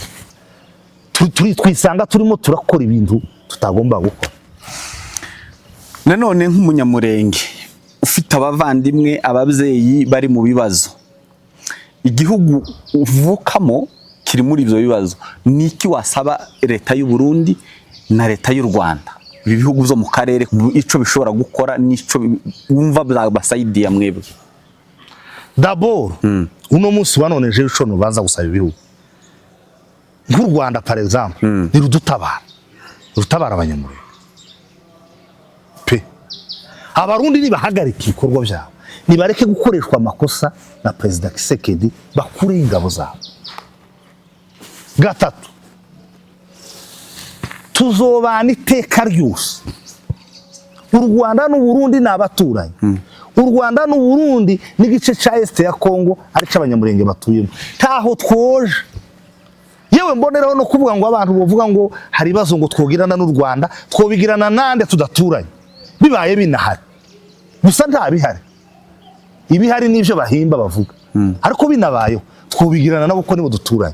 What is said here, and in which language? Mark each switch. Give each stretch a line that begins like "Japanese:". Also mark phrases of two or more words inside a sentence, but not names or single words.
Kinyarwanda: Twisanga turimo turakora ibintu tutagomba gukora. Nanone nk'umunyamurenge ufite abavandimwe, ababyeyi bari mu bibazo, igihugu uvukamo kiri muri ibyo bibazo,
Rundi: niki wasaba leta y'u Burundi na leta y'u Rwanda, ibi bihugu byo mu karere, ico bishobora gukora nico wumva basaidiya mwebwe? D'abord, uno munsi wanone je ico nubanza gusaba ibihugu nk'u Rwanda
French: par exemple,
Rundi: ni rudutabara abanyamurenge pe.
Kinyarwanda: Abarundi nibahagarika ibikorwa byabo, nibareke gukoreshwa amakosa na President Kisekedi, bakure ingabo zabo.
Rundi: Gatatu, tuzobana iteka ryose. U Rwanda n'u Burundi n'abaturanyi. U Rwanda n'u Burundi n'igice ca Est ya Kongo ari c'abanyamurenge batuyemo. Taho twoje. Yewe mboneraho no kuvuga ngo abantu bovuga ngo hari bazo ngo twogirana n'u Rwanda, twobigirana nande tudaturanye. Bibaye binahari. Gusa nta bihari. Ibihari nivyo bahimba bavuga. Ariko binabayeho twobigirana nabo ko nibo duturanye.